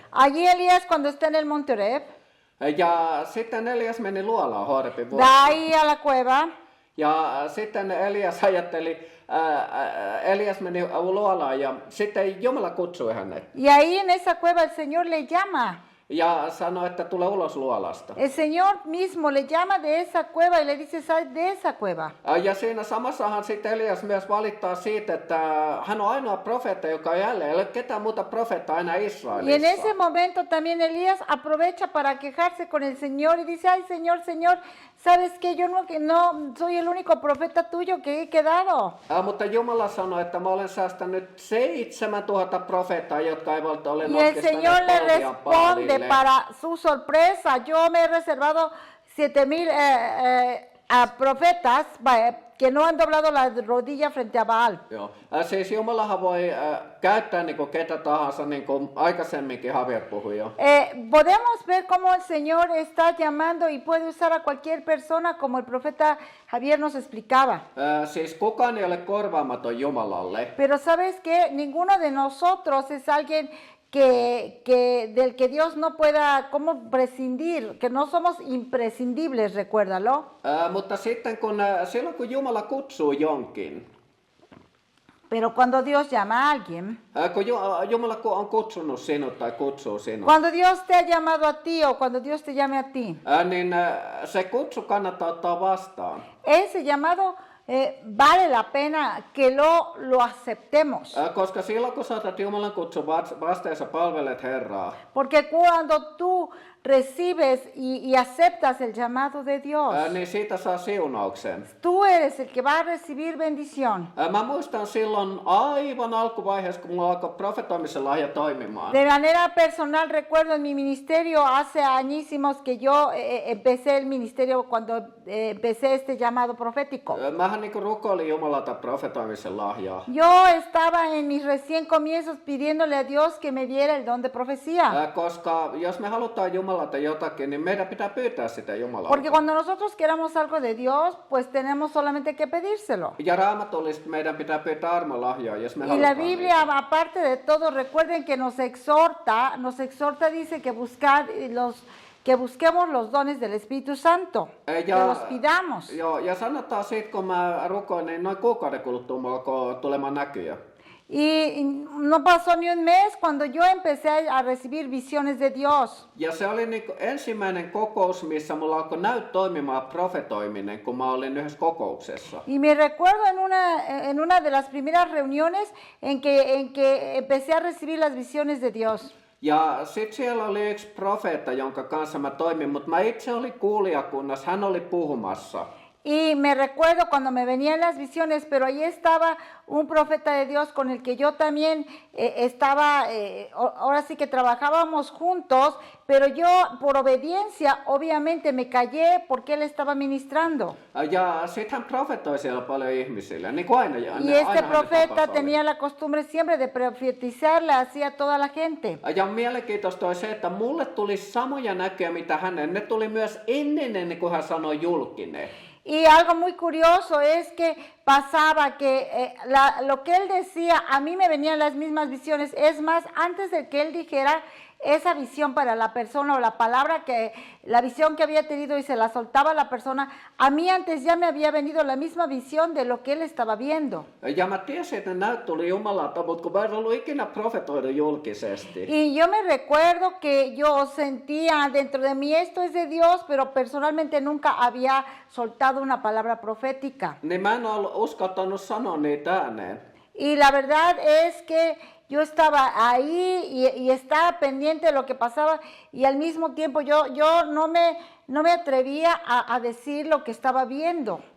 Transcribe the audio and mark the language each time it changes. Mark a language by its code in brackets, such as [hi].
[es] Allí Elías cuando está en el monte Horeb, [fi] Ja sitten Elias meni luolaan Horebin [es] va [fi] vuorelle. [es] ahí a la cueva. [fi] Ja sitten Elias ajatteli, Elias meni luolaan ja sitten Jumala kutsui hänet. [es] Y ahí en esa cueva el Señor le llama. [fi] Ja sanoi, että tule ulos luolasta. [es] El Señor mismo le llama de esa cueva y le dice, sal de esa cueva. [fi] Ja siinä samassahan sitten Elias myös valittaa siitä, että hän on ainoa profeetta, joka jälleen ei ole ketään muuta profeettaa enää [es] Y en [fi] Israelissa. [es] ese momento también Elías aprovecha para quejarse con el Señor y dice, ay Señor, Señor, ¿sabes qué? Yo no soy el único profeta tuyo que he quedado. [fi] Mutta Jumala sanoi, että mä olen säästänyt 7000 profeettaa, jotka eivät ole [es] Y el Señor le [fi] notkistaneet polviaan [es] responde [fi] Baalille. [es] para su sorpresa, yo me he reservado 7000 a profetas que no han doblado la rodilla frente a Baal. [fi] Joo. Siis Jumalahan voi käyttää niin kuin ketä tahansa, niin kuin aikaisemminkin Javier puhui jo. [es] Podemos ver cómo el Señor está llamando y puede usar a cualquier persona, como el profeta Javier nos explicaba. [fi] Siis kukaan ei ole korvaamaton Jumalalle. [es] Pero ¿sabes qué? Ninguno de nosotros es alguien del que Dios no pueda, ¿cómo prescindir? Que no somos imprescindibles, recuérdalo. [fi] Mutta sitten silloin kun Jumala kutsuu jonkin, [es] Pero cuando Dios llama a alguien, [fi] kun Jumala on kutsunut sinut tai kutsuu sinut, [es] cuando Dios te ha llamado a ti o cuando Dios te llame a ti, [fi] niin se kutsu kannattaa ottaa vastaan. [es] ese llamado vale la pena que lo aceptemos. [fi] Koska silloin kun saatat Jumalan kutsun vastaan ja sä palvelet Herraa, [es] Porque cuando tú recibes y aceptas el llamado de Dios, [fi] niin siitä saa siunauksen. [es] tú eres el que va a recibir bendición. [fi] Mä muistan silloin aivan alkuvaiheessa, kun mulla alkoi profetoimisen lahja toimimaan. [es] De manera personal recuerdo en mi ministerio hace añísimos que yo empecé el ministerio cuando empecé este llamado profético. [fi] Mähän niinku rukoilin Jumalalta profetoimisen lahjaa. [es] Yo estaba en mis recién comienzos pidiéndole a Dios que me diera el don de profecía. [fi] Koska jos me halutaan Jumalalta jotakin, niin meidän pitää pyytää sitä Jumalalta. [es] Porque cuando nosotros queramos algo de Dios, pues tenemos solamente que pedírselo. [fi] Ja Raamatullisesti meidän pitää pyytää armolahjaa, jos me [es] Y [fi] halutaan [es] la Biblia, aparte de todo, recuerden que nos exhorta, dice que busquemos los dones del Espíritu Santo, que los pidamos. [fi] Joo, ja sanotaan siitä, kun mä rukoin, niin noin kuukauden kuluttua mulla alkoi tulemaan näkyjä. [es] Y no pasó ni un mes cuando yo empecé a recibir visiones de Dios. [fi] Ja se oli niinku ensimmäinen kokous, missä mulla alkoi toimimaan profetoiminen, kun mä olin yhdessä kokouksessa. [es] Y me recuerdo en una de las primeras reuniones en que empecé a recibir las visiones de Dios. [fi] Ja sit siellä oli yksi profeetta, jonka kanssa mä toimin, mutta mä itse olin kuulijakunnassa, hän oli puhumassa. [es] Y me recuerdo cuando me venían las visiones, pero ahí estaba un profeta de Dios con el que yo también estaba, ahora sí que trabajábamos juntos, pero yo por obediencia obviamente me callé porque él estaba ministrando. [fi] Ja sit hän profetoi siellä paljon ihmisille, niin kuin aina. [es] Y este profeta tenía la costumbre siempre de profetizarle hacia toda la gente. [fi] Ja mielenkiintoista oli se, että mulle tuli samoja näkyjä, mitä hänen. Ne tuli myös ennen kuin hän sanoi julkinen. [es] Y algo muy curioso es que pasaba que lo que él decía, a mí me venían las mismas visiones. Es más, antes de que él dijera esa visión para la persona o la palabra la visión que había tenido y se la soltaba a la persona, a mí antes ya me había venido la misma visión de lo que él estaba viendo. [fi] Ja mä tiesin, että ne näyt tuli Jumalalta, mutta kun mä en ollut ikinä profetoida julkisesti. [es] Y yo me recuerdo que yo sentía dentro de mí esto es de Dios, pero personalmente nunca había soltado una palabra profética. [fi] Niin mä en ollut uskaltanut sanoa niitä ääneen. [es] Y la verdad es que yo estaba ahí y estaba pendiente de lo que pasaba y al mismo tiempo yo no me atrevía a decir lo que estaba viendo.